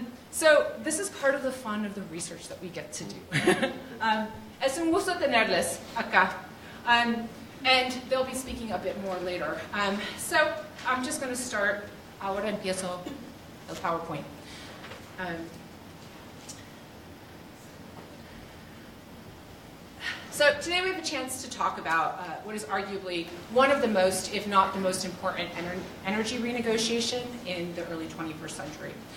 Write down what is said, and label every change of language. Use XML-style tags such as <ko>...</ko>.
<en>So this is part of the fun of the research that we get to do.</en> <es>Es un gusto tenerles acá.</es> <en>And they'll be speaking a bit more later. So I'm just going to start.</en> <es>Ahora empiezo el PowerPoint.</es> <en>So today we have a chance to talk about what is arguably one of the most, if not the most important energy renegotiation in the early 21st century.</en>